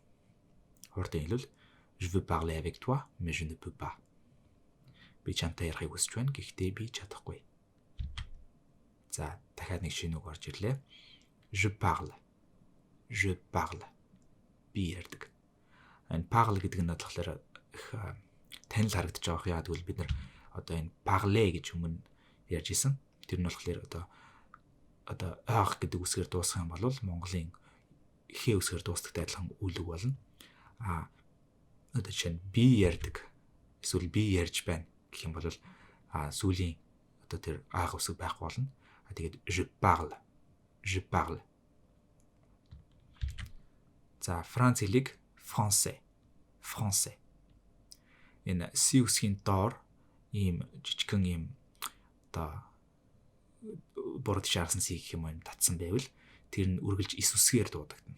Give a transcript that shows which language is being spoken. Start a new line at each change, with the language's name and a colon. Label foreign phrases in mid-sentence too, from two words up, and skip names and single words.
French: Je veux parler avec toi mais je ne peux pas.
Mongolian: Би чамтай ярихыг хүсэж байна гэхдээ би чадахгүй. За дахиад нэг шинэ үг орж ирлээ.
French: Je parle. Je parle.
Mongolian: Би ярьдаг. Энэ parle гэдэг нь болохоор их танил харагдаж байгаа яа гэвэл бид нар одоо энэ parler гэж өмнө ярьж исэн. Тэр нь болохоор одоо ах гэдэг үсгээр дуусгах юм бол Монголын ихээ үсгээр дуустдагтай адилхан үйл үг болно. Одоо чинь би ярьдаг. Эсвэл би ярьж байна гэх юм бол сүүлийн одоо тэр ах үсэг байхгүй болно. Тэгээд
French: je parle. Je parle.
Mongolian: За Франц хэлийг français. Français. Энэ си үсгийн доор ийм жижигхэн ийм одоо борд шаарсан си гэх юм уу татсан байвал тэр нь үргэлж ис үсгээр дуудагдана.